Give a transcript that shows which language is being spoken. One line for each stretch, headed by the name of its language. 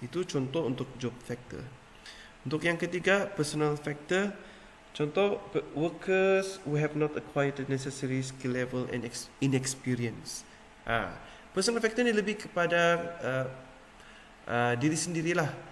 Malay: Itu contoh untuk job factor. Untuk yang ketiga, personal factor.
English: Contoh, workers who have not acquired the necessary skill level and inexperience.
Malay: Personal factor ni lebih kepada diri sendirilah.